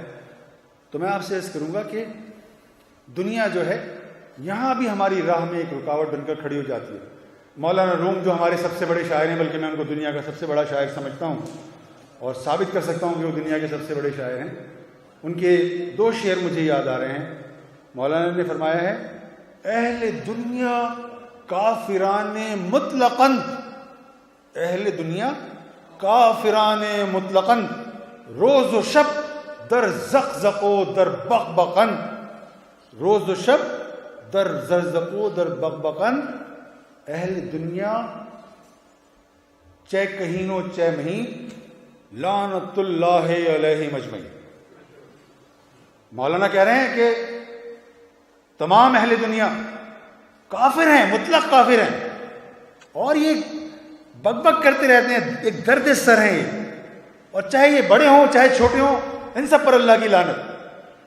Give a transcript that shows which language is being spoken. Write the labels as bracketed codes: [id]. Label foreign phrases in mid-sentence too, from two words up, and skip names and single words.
[ur] تو میں آپ سے عرض کروں گا کہ دنیا جو ہے یہاں بھی ہماری راہ میں ایک رکاوٹ بن کر کھڑی ہو جاتی ہے. مولانا روم جو ہمارے سب سے بڑے شاعر ہیں، بلکہ میں ان کو دنیا کا سب سے بڑا شاعر سمجھتا ہوں اور ثابت کر سکتا ہوں کہ وہ دنیا کے سب سے بڑے شاعر ہیں. ان کے 2 شعر مجھے یاد آ رہے ہیں. مولانا نے فرمایا ہے [fa] اہل دنیا کافران مطلقاً، اہل دنیا کافران مطلقاً، روز و شب در زقزق و در بقبقن، روز و شب در زقزق و در بقبقن، اہل دنیا چہ کہینو چہ مہین، [ar] لعنت اللہ علیہ مجمعین۔ [ur] مولانا کہہ رہے ہیں کہ تمام اہل دنیا کافر ہیں، مطلق کافر ہیں، اور یہ بک بک کرتے رہتے ہیں، ایک درد سر ہے یہ، اور چاہے یہ بڑے ہوں چاہے چھوٹے ہوں، ان سب پر اللہ کی لعنت۔